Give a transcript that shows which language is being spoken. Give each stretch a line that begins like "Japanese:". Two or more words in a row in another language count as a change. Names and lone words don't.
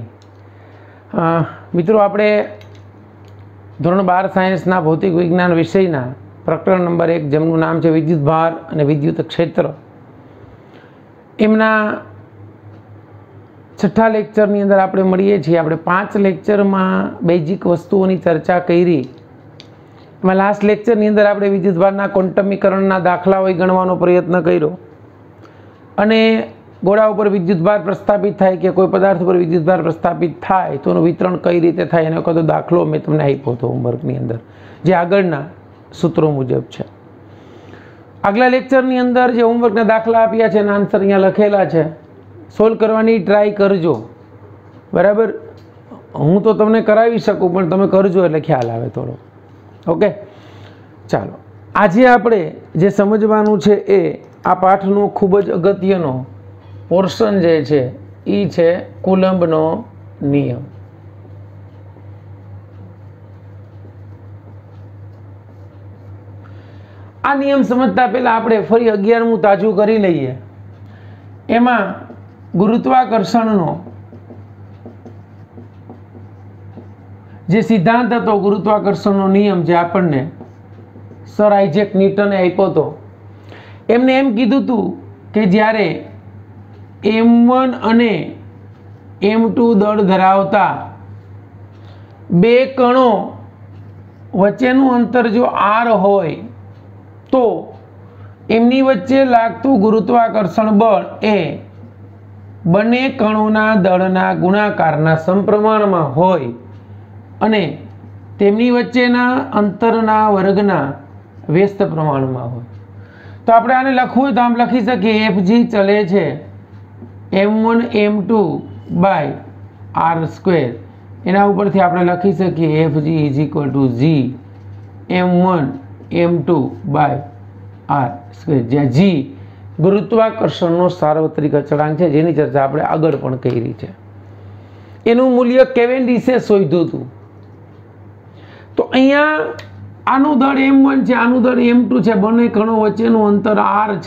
Gujarati: મિત્રો, આપણે ધોરણ 12 સાયન્સના ભૌતિક વિજ્ઞાન વિષયના પ્રકરણ નંબર 1 જેમનું નામ છે વિદ્યુત ભાર અને વિદ્યુત ક્ષેત્ર, એમના છઠ્ઠા લેક્ચરની અંદર આપણે મળીએ છીએ। આપણે 5 લેક્ચરમાં બેઝિક વસ્તુઓની ચર્ચા કરી।
English: last lecture
Gujarati: અંદર આપણે વિદ્યુત ભારના ક્વૉન્ટમીકરણના દાખલાઓ ગણવાનો પ્રયત્ન કર્યો અને ગોળા પર વિદ્યુત ભાર પ્રસ્થાપિત થાય કે કોઈ પદાર્થ પર વિદ્યુત ભાર પ્રસ્થાપિત થાય તો એનું વિતરણ કઈ રીતે થાય એનો કયો દાખલો મેં તમને આપ્યો હતો હોમવર્કની અંદર, જે આગળના સૂત્રો મુજબ છે। આગળા લેક્ચરની અંદર જે હોમવર્કના દાખલા આપ્યા છે એના આન્સર અહીંયા લખેલા છે, સોલ્વ કરવાની ટ્રાય કરજો। બરાબર, હું તો તમને કરાવી શકું પણ તમે કરજો એટલે ખ્યાલ આવે થોડો। ઓકે, ચાલો આજ આપણે જે સમજવાનું છે એ આ પાઠનો ખૂબ જ અગત્યનો પોર્શન જે છે ઈ છે કૂલમ્બનો નિયમ। આ નિયમ સમજતા પહેલા આપણે ફરી 11મું તાજું કરી લઈએ। એમાં ગુરુત્વાકર્ષણનો જે સિદ્ધાંત હતો, ગુરુત્વાકર્ષણનો નિયમ જે આપણને સર આઇઝેક ન્યૂટને આપ્યો હતો, એમણે એમ કીધું હતું કે જ્યારે m1 અને m2 દળ ધરાવતા બે કણો વચ્ચેનું અંતર જો r હોય તો એમની વચ્ચે લાગતું ગુરુત્વાકર્ષણ બળ એ બંને કણોના દળના ગુણાકારના સમપ્રમાણમાં હોય અને તેમની વચ્ચેના અંતરના વર્ગના વ્યસ્ત પ્રમાણમાં હોય। તો આપણે આને લખવું હોય તો આમ લખી શકીએ Fg ચલે છે m1 m2 બાય r સ્ક્વેર। એના ઉપરથી આપણે લખી શકીએ Fg
English: is equal to
Gujarati: g m1 m2 બાય r સ્ક્વેર, જ્યાં g ગુરુત્વાકર્ષણનો સાર્વત્રિક અચળાંક છે, જેની ચર્ચા આપણે આગળ પણ કરી છે। એનું મૂલ્ય કેવેન્ડિશે શોધ્યું હતું। તો અહીંયા આનું દળ m1 છે, આનું દળ m2 છે, બંને કણો વચ્ચેનું અંતર r છે।